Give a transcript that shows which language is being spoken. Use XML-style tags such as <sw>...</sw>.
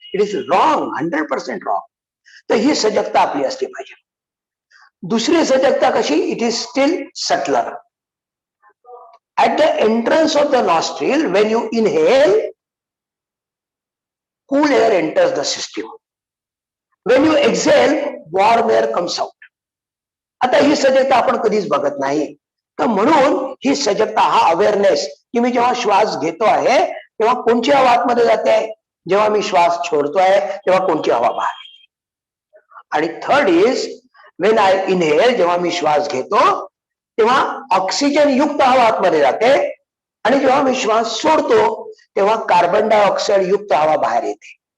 <en>It is wrong, 100% wrong.</en> <mr>तर ही सजगता आपली असली पाहिजे. दुसरी सजगता कशी?</mr> <en>It is still subtler. At the entrance of the nostril when you inhale, cool air enters the system. When you exhale, warm air comes out.</en> <mr>आता ही सजगता आपण कधीच बघत नाही. तर म्हणून ही सजगता, हा अवेअरनेस, की मी जेव्हा श्वास घेतो आहे तेव्हा कोणची हवा आतमध्ये जाते, जेव्हा मी श्वास छोडतोय तेव्हा कोणची हवा बाहेर येते. आणि</mr> <en>third is when I inhale,</en> <mr>जेव्हा मी श्वास घेतो तेव्हा ऑक्सिजन युक्त हवा आतमध्ये जाते आणि जेव्हा मी श्वास सोडतो तेव्हा कार्बन डायऑक्साईड युक्त हवा बाहेर येते.</mr>